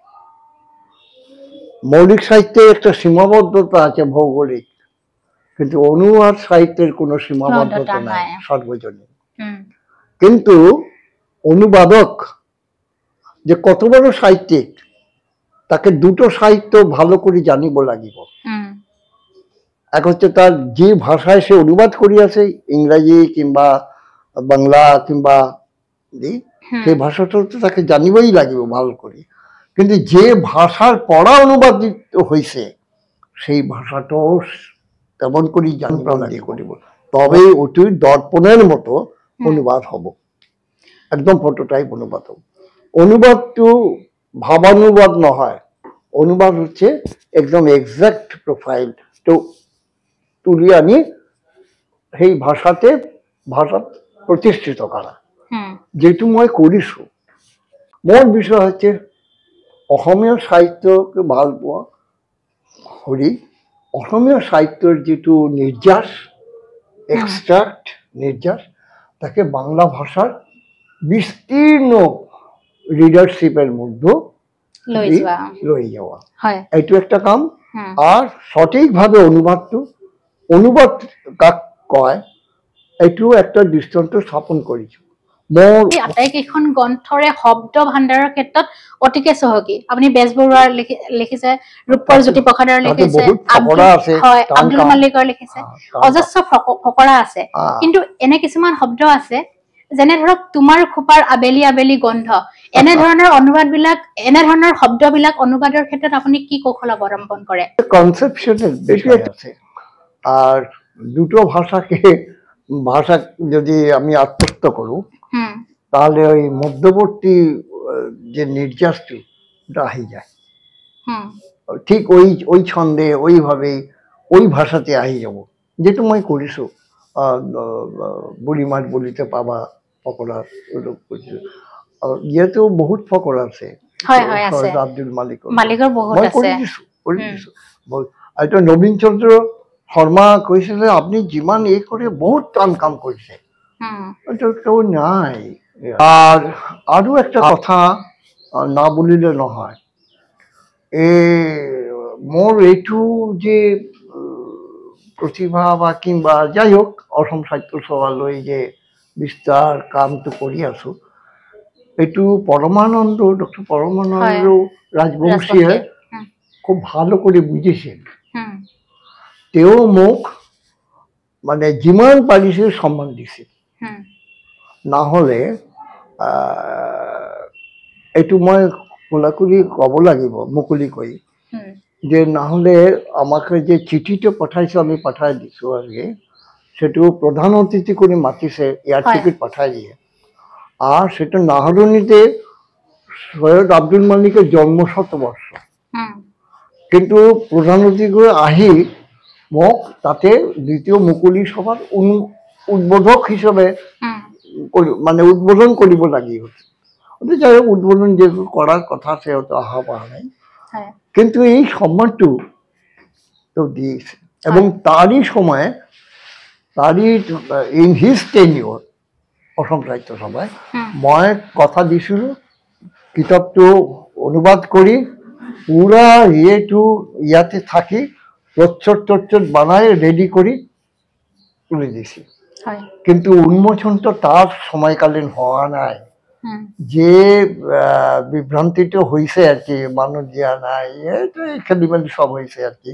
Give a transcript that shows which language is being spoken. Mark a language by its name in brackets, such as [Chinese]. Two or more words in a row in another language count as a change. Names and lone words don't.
[Bangla] মৌলিক সাহিত্যের একটা সীমাবদ্ধতা আছে ভৌগোলিক, কিন্তু অনুবাদ সাহিত্যের কোনো সীমাবদ্ধতা নাই, সর্বজনীন। কিন্তু অনুবাদক যে কত বড় সাহিত্যিক, তাকে দুটো সাহিত্য ভালো করে জানিব লাগিব। এক হচ্ছে তার যে ভাষায় সে অনুবাদ করিয়াছে, ইংরাজি কিংবা বাংলা কিংবা সেই ভাষাটা তো তাকে জানিবই লাগিব ভালো করে। কিন্তু যে ভাষার পড়া অনুবাদিত হয়েছে সেই ভাষাটাও তেমন করে জানপ্রাণ দিয়ে করিব, তবে ওটি দর্পণের মতো অনুবাদ হব, একদম প্রোটোটাইপ অনুবাদ হব। [Assamese] অনুবাদটো ভাবানুবাদ নহয়, [Bangla] অনুবাদ হচ্ছে একদম [English] exact profile [Bangla] তো তুলি আনি সেই ভাষাতে ভাষা প্রতিষ্ঠিত করা, [Assamese] যেটু মই কৰিছো। মোৰ বিষয় হচ্ছে অসমীয়া সাহিত্যকে ভাল পোৱা কৰি অসমীয়া সাহিত্যৰ যিটো নিৰ্যাস, [Bangla] এক্সট্রাক্ট নির্যাস, তাকে বাংলা ভাষার বিস্তীর্ণ রিডারশিপের মধ্যে লই যাওয়া, এইটো একটা কাম। আর সঠিকভাবে অনুবাদ কাক কয় এইটো একটা দৃষ্টান্ত স্থাপন কৰিছো। [Assamese] আটাইকেইখন গ্ৰন্থৰে শব্দ ভাণ্ডাৰৰ ক্ষেত্ৰত অতিকে চহকী। আপুনি বেজবৰুৱাৰ লিখিছে, ৰূপৰ জ্যোতিপ্ৰসাদৰ লিখিছে, আব্দুল মালিকৰ লিখিছে, অজস্ৰ ফকৰা আছে। কিন্তু এনে কিছুমান শব্দ আছে যেনে ধৰক তোমাৰ খোপাৰ আবেলি আবেলি গন্ধ, এনেধৰণৰ অনুবাদবিলাক, এনেধৰণৰ শব্দবিলাক অনুবাদৰ ক্ষেত্ৰত আপুনি কি কৌশল অৱলম্বন কৰে? কনসেপশনাল বিষয় আছে। [Bangla] আর দুটো ভাষাকে যদি আমি আত্মস্থ করু তাহলে ওই মধ্যবর্তী যে নির্যাসটি আহি যায়, ঠিক ওই ছন্দে ওইভাবে ওই ভাষাতে আহি যাব, যেটা [Assamese] মই কৰিছো। বুঢ়ী মাত বলিতে পাবা ফকৰা, ইয়াতেও বহুত ফকৰা আছে, আব্দুল মালিকৰ মই কৰি দিছো। এটা নবীন চন্দ্র শর্মা কৈছিলে আপনি যিমান এই করে বহুত টান কাম কৰিছে, কেউ নাই। [Bangla] আর আরো একটা কথা না বলিলে নহয়, মোর এইটো যে প্রতিভা বা কিংবা যাই হোক অসম সাহিত্য সভালৈ যে বিস্তার [Assamese] কামটো কৰি আছো, [Bangla] এইটো পরমানন্দ, ডক্টর পরমানন্দ রাজবংশীয়ে খুব ভালো করে বুঝেছেন। [Assamese] তেও মোক মানে যিমান পাৰিছে সম্মান দিছিল। না হলে এইটো মই খোলাখুলি কব লাগিব মুকলি কৰি, [Bangla] যে না হলে আমাকে যে চিঠিটা পাঠাইছে আমি পাঠাই দিছো আগে, সেটা প্রধান অতিথি করে মাতিছে, [English] air ticket [Bangla] পাঠাই দিয়ে। আর সেটা নাহরুনিতে সৈয়দ আব্দুল মালিকের জন্ম শতবর্ষ, কিন্তু প্রধান অতিথি করে আহি মোক তাতে দ্বিতীয় মুকলি সভার উদ্বোধক হিসেবে মানে উদ্বোধন কৰিব লাগি হচ্ছে। যাই হোক উদ্বোধন যে করার কথা সে হয়তো আহা পাওয়া নাই, কিন্তু এই সম্মানটো তো দিয়েছে। এবং তারই সময়, তারই [English] in his tenure [Bangla] অসম সাহিত্য সভায় [Assamese] মই কথা দিছিলো [Bangla] কিতাপটো অনুবাদ কৰি পুরা ইয়াতে থাকি প্রচ্ছদ বানায় রেডি করি তুলে দিছি। কিন্তু উন্মোচনটা তার সময়কালীন হওয়া নাই, যে বিভ্রান্তিটা হয়েছে আর কি, মানুষ দেওয়া নাই, খেলিমেলি সব হয়েছে আর কি।